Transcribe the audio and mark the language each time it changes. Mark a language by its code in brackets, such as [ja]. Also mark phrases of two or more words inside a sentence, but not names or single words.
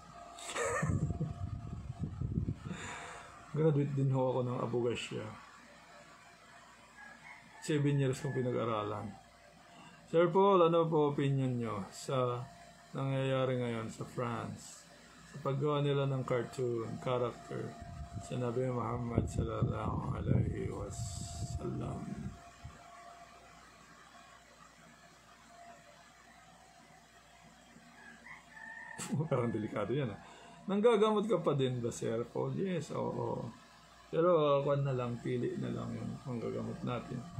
[tl] Graduate din ho ako ng abogasya. 7 years kong pinag-aralan. Sir Paul, ano po opinion nyo sa nangyayari ngayon sa France? Sa paggawa nila ng cartoon, character sa Nabi Muhammad [ar] صلى الله عليه وسلم. [tl] Parang delikado yan. Nanggagamot ka pa din ba, Sir Paul? Yes, oo. Pero kung na lang, pili na lang yung manggagamot natin.